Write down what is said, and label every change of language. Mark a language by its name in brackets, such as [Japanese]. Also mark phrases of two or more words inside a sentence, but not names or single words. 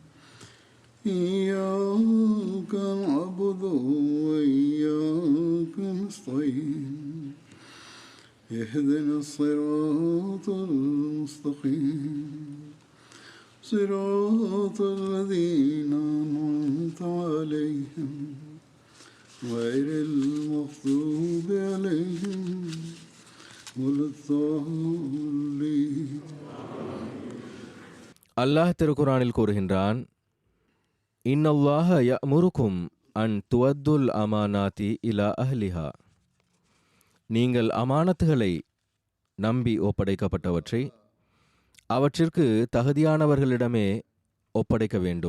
[Arabic] إياك نعبد وإياك نستعين اهدنا الصراط المستقيم صراط الذين أنعمت عليهم غير المغضوب عليهم ولا الضالين. [Tamil] அல்லாஹ் திருக்குரானில் கூறுகின்றான், [Arabic] إن الله يأمركم أن تؤدوا الأمانات إلى أهلها. [Tamil] நீங்கள் அமானத்துகளை நம்பி ஒப்படைக்கப்பட்டவற்றை அவற்றிற்கு தகுதியானவர்களிடமே ஒப்படைக்க வேண்டும்.